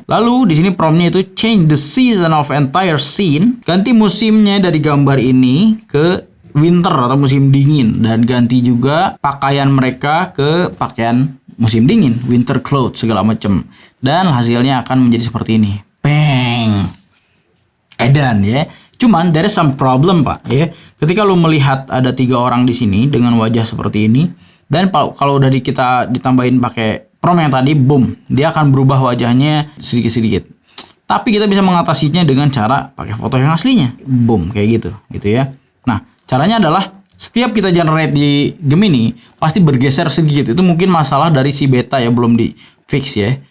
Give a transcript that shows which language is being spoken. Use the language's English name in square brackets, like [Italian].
[Indonesian] Lalu di sini promptnya itu [English] change the season of entire scene, [Indonesian] ganti musimnya dari gambar ini ke winter atau musim dingin, dan ganti juga pakaian mereka ke pakaian musim dingin, winter clothes segala macam. Dan hasilnya akan menjadi seperti ini. Bang. Edan ya. Cuman [English] there is some problem Pak ya. [Indonesian] Ketika lu melihat ada 3 orang di sini dengan wajah seperti ini, dan kalau udah kita ditambahin pakai prompt yang tadi, boom, dia akan berubah wajahnya sedikit-sedikit. Tapi kita bisa mengatasinya dengan cara pakai foto yang aslinya. Boom, kayak gitu ya. Nah, caranya adalah setiap kita generate di Gemini pasti bergeser sedikit. Itu mungkin masalah dari si beta ya, belum di fix ya.